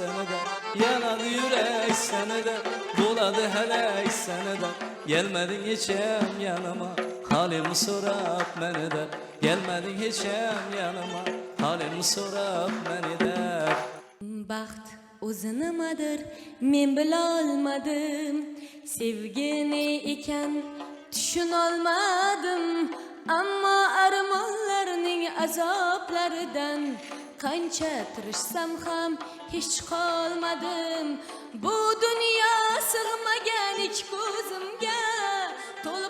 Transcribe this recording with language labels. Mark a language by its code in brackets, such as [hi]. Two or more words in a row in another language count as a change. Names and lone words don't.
[tk] de Yanadı yürek seni de boladı helek seni de Gelmedin hiçem yanıma halimi sorap beni de Gelmedin hiçem yanıma halimi sorap beni de [uz] Baxt o'zi nimadir men bilolmadim Sevgini ekan tushunolmadim Ammo armonlarning azoblaridan qancha tirishsam ham hech qolmadim Bu dunyo sig'magan ich ko'zimga To'lib